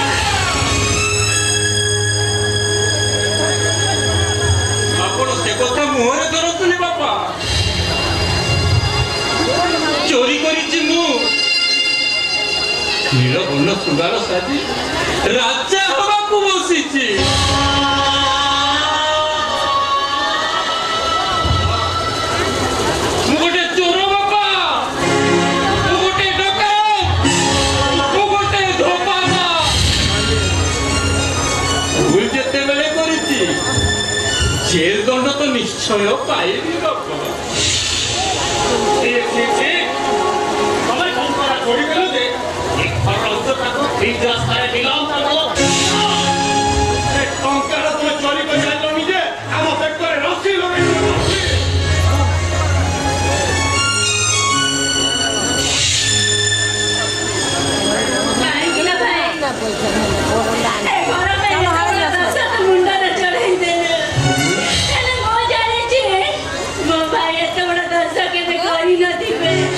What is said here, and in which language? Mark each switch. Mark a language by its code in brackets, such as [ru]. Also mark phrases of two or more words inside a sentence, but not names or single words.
[or] ଆପଣ ସେ କଥା ମୁହଁରେ ଧରନ୍ତୁନି ବାପା ଚୋରି କରିଛି ମୁଁ ନୀଳବର୍ଣ୍ଣ ଶୃଙ୍ଗାର ସାଜି ରାଜା ହବାକୁ ବସିଛି ମୁଁ ଗୋଟେ ଚୋର ବାପା ମୁଁ ଗୋଟେ ଡକାୟତ ମୁଁ ଗୋଟେ ଧୋପାବା ଭୁଲ ଯେତେବେଳେ କରିଛି ଜେଲ ଦଣ୍ଡ ତ ନିଶ୍ଚୟ ପାଇବି ବାବା ତମେ କଣ କରା ଛୋଡ଼ିଦେଲ ଯେ ଏ ଘରର ଅନ୍ତର୍ଟାକୁ ଠିକ ରାସ୍ତାରେ ନିଲାମ କରିଦେଲ ଏ ଟଙ୍କାଟା ତୁମେ ଚୋରି କରି ଆଣିଲନି ଯେ ଆମ ବେକରେ ରସି ଲଗେଇଦେଲ ରସି କାହିଁକି ନା ଭାଇ ଏ ଘର ପାଇଁ ଯେତେବେଳେ ଦଶ ତ ମୁଣ୍ଡରେ ଚଢ଼େଇ ଦେଲେ ହେଲେ ମୁଁ ଜାଣିଛି ମୋ ଭାଇ ଏତେ ବଡ଼ ଦୋଷ କେବେ କରିନଥିବେ